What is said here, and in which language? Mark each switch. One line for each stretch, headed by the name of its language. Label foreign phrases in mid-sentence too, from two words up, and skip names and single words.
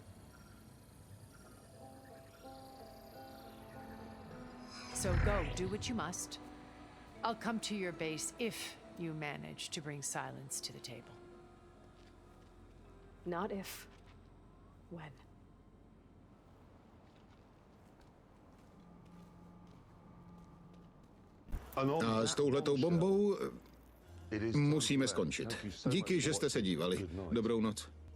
English: So go, do what you must. I'll come to your base if you manage to bring silence to the table. Not if. When.
Czech: A s touhletou bombou musíme skončit. Díky, že jste se dívali. Dobrou noc.